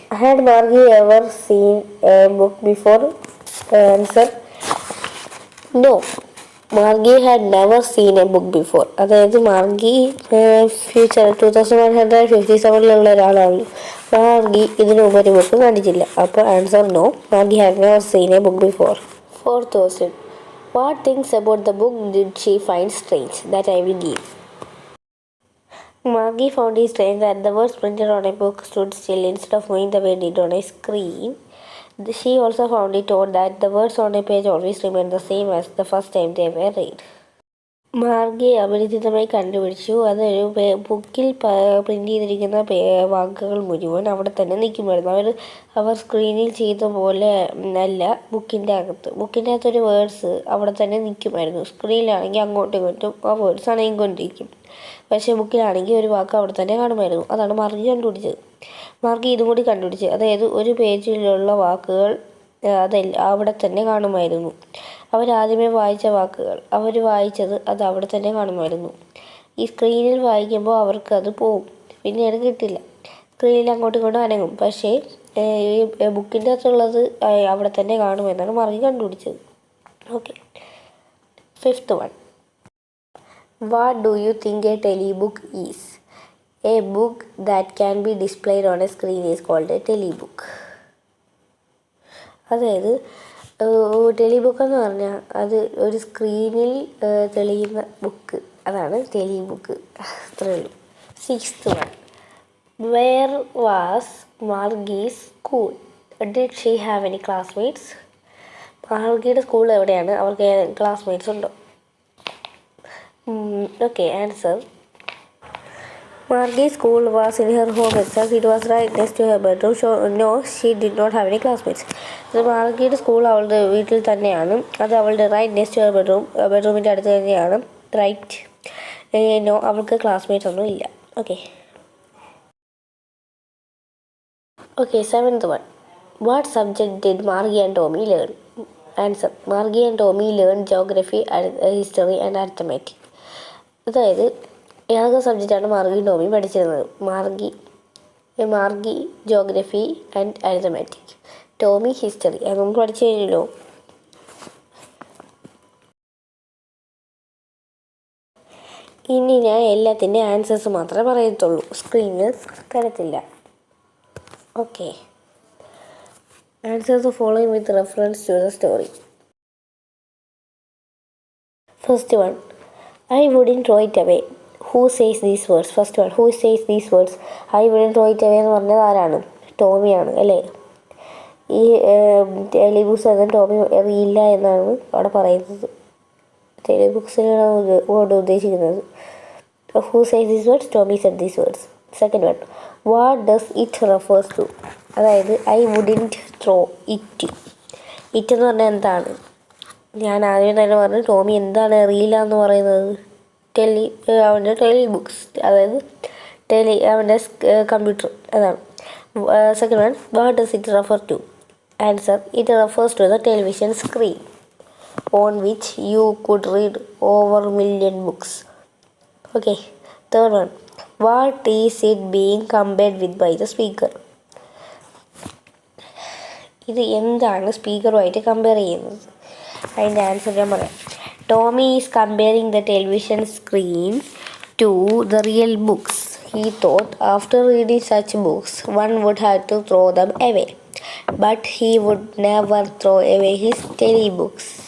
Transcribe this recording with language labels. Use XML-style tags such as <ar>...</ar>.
<en>Had Margie ever seen a book before? Answer. No. Margie had never seen a book before.</en> <ml>അതായത് Margi future 2157 ഒരാളാണ്. മാർഗി ഇതിനു മുമ്പ് ഒരു book കണ്ടിട്ടില്ല.</ml> <en>അപ്പോൾ answer no. Margie had never seen a book before. Fourth question. What things about the book did she find strange? That I will give. Margie found it strange that the words printed on a book stood still instead of moving the way they did on a screen. She also found it odd that the words on a page always remained the same as the first time they were read.</en> <ml>Margi അപരിചിതമായി കണ്ടുപിടിച്ചു അതൊരു ബുക്കിൽ print ചെയ്തിരിക്കുന്ന വാക്കുകൾ മുഴുവൻ അവിടെ തന്നെ നിൽക്കുമായിരുന്നു. അവർ സ്ക്രീനിൽ ചെയ്ത പോലെ അല്ല, ബുക്കിൻ്റെ അകത്തൊരു വേർഡ്സ് അവിടെ തന്നെ നിൽക്കുമായിരുന്നു. സ്ക്രീനിലാണെങ്കിൽ അങ്ങോട്ടും ഇങ്ങോട്ടും ആ വേർഡ്സ് അണങ്ങിക്കൊണ്ടിരിക്കും. പക്ഷേ ബുക്കിലാണെങ്കിൽ ഒരു വാക്ക് അവിടെ തന്നെ കാണുമായിരുന്നു. അതാണ് മാർഗി കണ്ടുപിടിച്ചത്. മാർഗി ഇതും കൂടി കണ്ടുപിടിച്ച്, അതായത് ഒരു പേജിലുള്ള വാക്കുകൾ അതെല്ലാം അവിടെ തന്നെ കാണുമായിരുന്നു. അവരാദ്യമേ വായിച്ച വാക്കുകൾ അവർ വായിച്ചത് അത് അവിടെ തന്നെ കാണുമായിരുന്നു. ഈ സ്ക്രീനിൽ വായിക്കുമ്പോൾ അവർക്ക് അത് പോവും, പിന്നെ അത് കിട്ടില്ല. സ്ക്രീനിൽ അങ്ങോട്ടും ഇങ്ങോട്ടും അനങ്ങും, പക്ഷേ ഈ ബുക്കിൻ്റെ അകത്തുള്ളത് അവിടെ തന്നെ കാണുമെന്നാണ് മാർഗി കണ്ടുപിടിച്ചത്.</ml> <en>Okay, fifth one. What do you think a telebook is? A book that can be displayed on a screen is called a telebook.</en> <ml>അതായത് ടെലിബുക്ക് എന്ന് പറഞ്ഞാൽ അത് ഒരു സ്ക്രീനിൽ തെളിയുന്ന ബുക്ക്, അതാണ് ടെലിബുക്ക്. അത്രയേ ഉള്ളൂ.</ml> <en>Sixth one. Where was Margie's school? Did she have any classmates?</en> <ml>മാർഗിയുടെ school എവിടെയാണ്? അവർക്ക് ക്ലാസ്മേറ്റ്സ് ഉണ്ടോ?</ml> <en>Okay, answer. Margie's school was in her home itself. It was right next to her bedroom. So no, she did not have any classmates.</en> <ml>മാർഗിയുടെ school അവളുടെ വീട്ടിൽ തന്നെയാണ്. അത് അവളുടെ</ml> <en>right next to her</en> <ml>ബെഡ്റൂമിൻ്റെ അടുത്ത് തന്നെയാണ്. റൈറ്റ്. നോ, അവൾക്ക് classmates ഒന്നും ഇല്ല.</ml> <en>Okay, seventh one. What subject did Margie and Tommy learn? Answer. Margie and Tommy learn geography, history and arithmetic.</en> <ml>അതായത് ഏതൊക്കെ സബ്ജക്റ്റാണ് മാർഗി ടോമി പഠിച്ചിരുന്നത്? Margi geography and arithmetic, Tomy history. അത് നമ്മൾ പഠിച്ചു കഴിഞ്ഞല്ലോ. ഇനി ഞാൻ എല്ലാത്തിൻ്റെ ആൻസേഴ്സ് മാത്രമേ പറയത്തുള്ളൂ, സ്ക്രീനിൽ തരത്തില്ല.</ml> <en>Okay, answers following with reference to the story. First one. I wouldn't throw it away. Who says these words? First one. Who says these words? I wouldn't throw it away</en> <ml>എന്ന് പറഞ്ഞത് ആരാണ്? ടോമിയാണ്, അല്ലേ? ഈ ടെലിബുക്സ് എന്ന ടോമി എറിയില്ല എന്നാണ് അവിടെ പറയുന്നത്. ടെലിബുക്സിനാണ് കൊണ്ട് ഉദ്ദേശിക്കുന്നത്.</ml> <en>Who says these words? Tommy said these words. Second one. What does it refers to? അതായത് I wouldn't throw it.</en> <ml>It എന്ന് പറഞ്ഞാൽ എന്താണ്? ഞാൻ ആദ്യം തന്നെ പറഞ്ഞു ടോമി എന്താണ് എറിയില്ല എന്ന് പറയുന്നത്? അവൻ്റെ ടെലിബുക്സ്, അതായത് അവൻ്റെ കമ്പ്യൂട്ടർ, അതാണ്.</ml> <en>Second one. What does it refer to? Answer. It refers to the television screen on which you could read over a million books. Okay. Third one. What is it being compared with by the speaker?</en> <ml>ഇത് എന്താണ് സ്പീക്കറുമായിട്ട് compare ചെയ്യുന്നത്? അതിൻ്റെ answer ഞാൻ പറയാം.</ml> <en>Tommy is comparing the television screen to the real books. He thought after reading such books, one would have to throw them away. But he would never throw away his telebooks.</en>